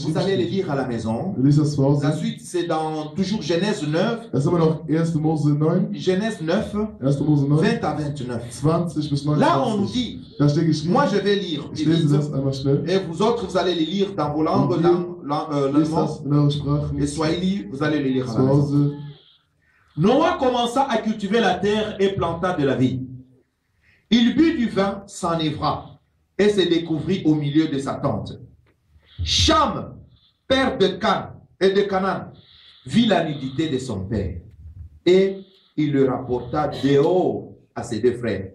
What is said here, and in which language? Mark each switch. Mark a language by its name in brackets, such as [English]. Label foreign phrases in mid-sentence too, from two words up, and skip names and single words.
[German] geschrieben [French] allez le [German] steht, [French] lire à la maison. [German] liest das zu Hause. [French] La suite, c'est dans toujours Genèse 9, [German] Das ist immer noch 1. Mose 9, [French] Genèse 9, [German] 1. Mose 9, [French] 20 à 29. [German] 20 bis [French] Là, on nous [German] 29. [French] dit, [German] Da steht geschrieben, [French] moi je vais lire, [German] ich lese das einmal schnell. [French] et vous autres, vous allez les lire dans vos langues, [German] Lies das in eurer Sprache. [French] et Swahili, vous allez les lire à [German] Zu [French] la maison. [German] Hause. [French] Noah commença à cultiver la terre et planta de la vigne. Il but du vin, s'enivra et se découvrit au milieu de sa tente. Cham, père de Can et de Canaan, vit la nudité de son père et il le rapporta dehors à ses deux frères.